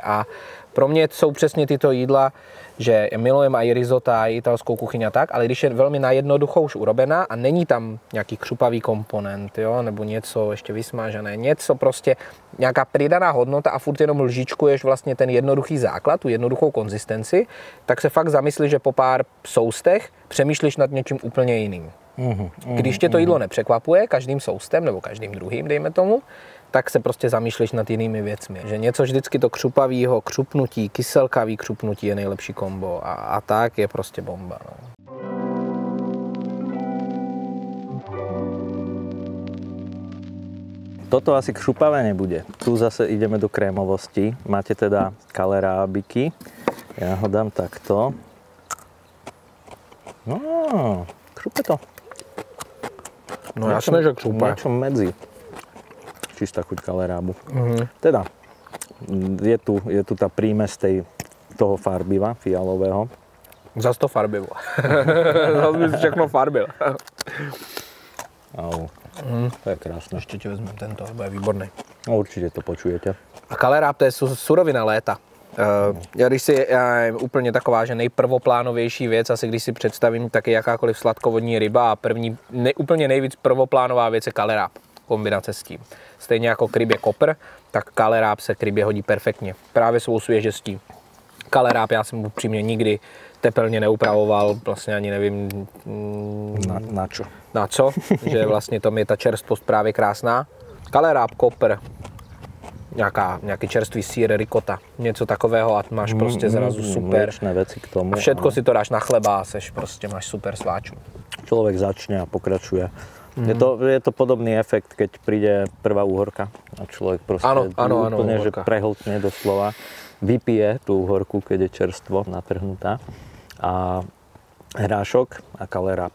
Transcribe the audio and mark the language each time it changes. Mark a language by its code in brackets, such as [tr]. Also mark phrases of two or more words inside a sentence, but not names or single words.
[cs] A pro mě jsou přesně tyto jídla, že milujem i risota, i italskou kuchyň a tak, ale když je velmi [sk] na jednoducho už urobená [cs] a není tam nějaký křupavý komponent, jo, nebo něco ještě vysmážené, něco prostě, nějaká přidaná hodnota a furt jenom lžičkuješ vlastně ten jednoduchý základ, tu jednoduchou konzistenci, tak se fakt zamyslí, že po pár soustech přemýšlíš nad něčím úplně jiným. Když tě to jídlo nepřekvapuje každým soustem nebo každým druhým, dejme tomu, tak se prostě zamýšlíš nad jinými věcmi. Že něco vždycky to křupavýho křupnutí, kyselkavý křupnutí je nejlepší kombo a tak je prostě bomba. No. Toto asi kšupavé nebude. [sk] Tu zase ideme do krémovosti. Máte teda kalerábiky. Ja ho dám takto. No, kšupe to. No jasné, že kšupe. Niečo medzi. Čistá chuť kalerábu. Teda, je tu tá prímes toho farbiva fialového. Zas to farbivo. [cs] Zas by si všechno farbil. [sk] Au, to je krásne. [cs] Ještě ti vezmem tento, to je výborný. [sk] No, určite to počujete. [cs] A kaleráb to je surovina léta. Když si úplně taková, že nejprvoplánovější věc, asi když si představím taky jakákoliv sladkovodní ryba a úplně nejvíc prvoplánová věc je kaleráb. Kombinace s tím. Stejně jako k rybě kopr, tak kaleráb se k rybě hodí perfektně. Právě svou svěžestí. Kaleráb já jsem upřímně nikdy tepelně neupravoval, vlastně ani nevím na co, že vlastně tam je ta čerstvost právě krásná. Kaleráb, kopr, nějaký čerstvý sýr, rikota, něco takového a máš prostě zrazu super. [sk] Veci k tomu. Všetko si to dáš na chleba a máš super sláču. Človek začne a pokračuje. Je to podobný efekt, keď príde prvá úhorka a človek proste úplne že prehltne doslova, vypije tú úhorku, keď je čerstvo natrhnutá a hrášok a kalerab.